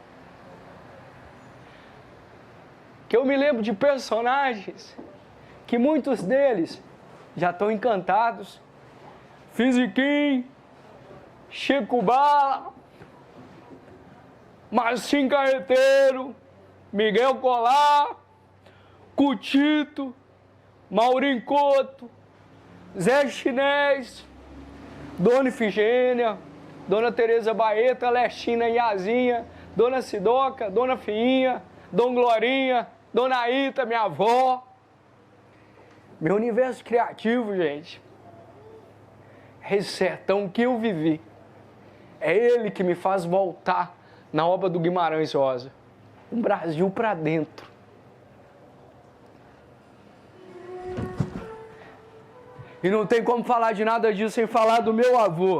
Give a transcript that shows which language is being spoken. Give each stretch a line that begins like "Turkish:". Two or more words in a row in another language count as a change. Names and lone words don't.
Portuguese: Que eu me lembro de personagens que muitos deles já estão encantados. Fisiquim, Chico Bala, Marcinho Carreteiro, Miguel Colar, Cutito, Maurinho Couto, Zé Chinés, Dona Ifigênia, Dona Tereza Baeta, Lestina Iazinha, Dona Sidoca, Dona Fiinha, Dona Glorinha, Dona Ita, minha avó. Meu universo criativo, gente, é esse sertão que eu vivi. É ele que me faz voltar na obra do Guimarães Rosa. Um Brasil para dentro. E não tem como falar de nada disso sem falar do meu avô.